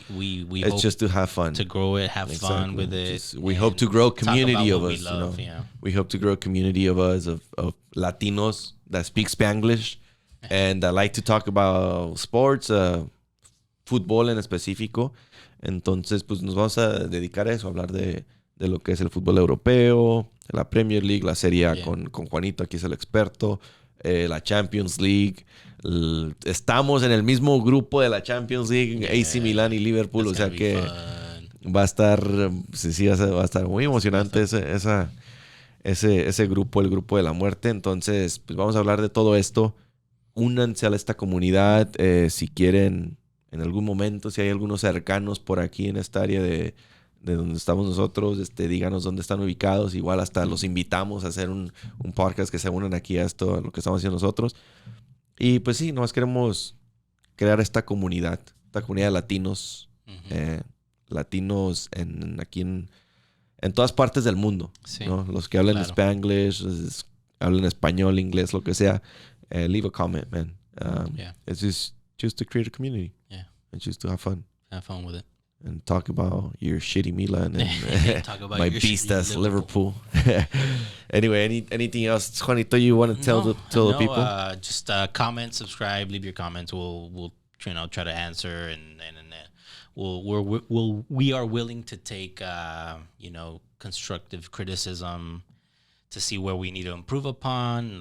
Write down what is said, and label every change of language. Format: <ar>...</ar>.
<en>We it's hope just to have fun, to grow it, have fun with it. We hope to grow a community of us. Love, We hope to grow a community of us of Latinos that speak Spanglish and that like to talk about sports,</en> <es>fútbol en específico. Entonces, pues nos vamos a dedicar a eso, a hablar de lo que es el fútbol europeo, la Premier League, la Serie A con Juanito, aquí es el experto, la Champions League. Estamos en el mismo grupo de la Champions League, AC Milan y Liverpool, o sea que va a estar, sí, va a estar muy emocionante ese grupo, el grupo de la muerte. Entonces, pues vamos a hablar de todo esto. Únanse a esta comunidad, si quieren, en algún momento, si hay algunos cercanos por aquí en esta área de donde estamos nosotros, díganos dónde están ubicados. Igual hasta los invitamos a hacer un podcast que se unan aquí a esto, a lo que estamos haciendo nosotros. Y pues sí, nomás queremos crear esta comunidad de latinos, latinos aquí en todas partes del mundo, ¿no? Los que hablan Spanglish, hablan español, inglés, lo que sea,</es> <en>leave a comment, man. It's just to create a community. Yeah. And just to have fun. Have fun with it. And talk about your shitty Milan and my beastas Liverpool. Anyway, anything else, Juanito, you want to tell the people? Just comment, subscribe, leave your comments. We'll try to answer, and we are willing to take constructive criticism to see where we need to improve upon.</en>